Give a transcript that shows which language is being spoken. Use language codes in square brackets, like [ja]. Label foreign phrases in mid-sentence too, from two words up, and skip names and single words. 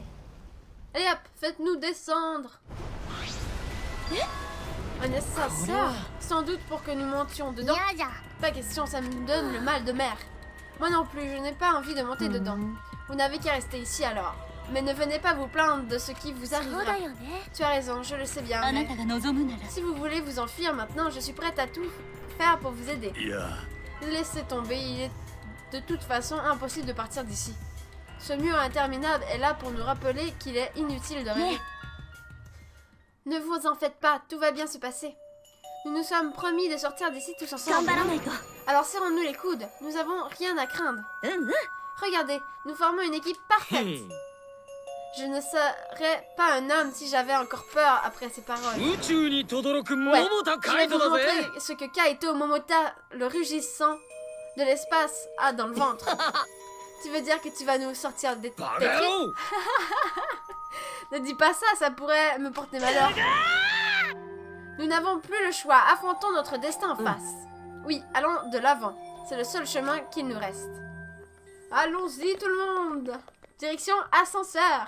[fr] Allez hop, faites-nous descendre. Un ascenseur? Sans doute pour que nous montions dedans. Pas question, ça me donne le mal de mer. Moi non plus, je n'ai pas envie de monter dedans. Vous n'avez qu'à rester ici alors. Mais ne venez pas vous plaindre de ce qui vous [ja] そう [fr] arrivera. [ja] だよね [fr] Tu as raison, je le sais bien. [ja] あな [fr] Mais [ja] たが望むなら [fr] si vous voulez vous enfuir maintenant, je suis prête à tout faire pour vous aider. [ja] いや [fr] Laissez tomber, il est de toute façon impossible de partir d'ici. Ce mur interminable est là pour nous rappeler qu'il est inutile de rêver. Ne vous en faites pas, tout va bien se passer. Nous nous sommes promis de sortir d'ici tous [ja] 頑 [fr] ensemble. [ja] 張らないと [fr] Alors serrons-nous les coudes, nous avons rien à craindre. [ja] うんうん [fr] Regardez, nous formons une équipe parfaite. Je ne serais pas un homme si j'avais encore peur après ces paroles. [ja] 宇宙に轟く [fr] Ouais, [ja] 桃田 [fr] je [ja] カ [fr] vais [ja] イ [fr] vous [ja] トだぜ [fr] montrer ce que Kaito Momota, le rugissant de l'espace, a dans le ventre. Tu veux dire que tu vas nous sortir des [ja] バ [fr] des [ja] カ野 [fr] cris? [ja] 郎 [fr] Ne dis pas ça, ça pourrait me porter malheur. Nous n'avons plus le choix, affrontons notre destin en face. Oui, allons de l'avant. C'est le seul chemin qu'il nous reste. Allons-y tout le monde. Direction ascenseur.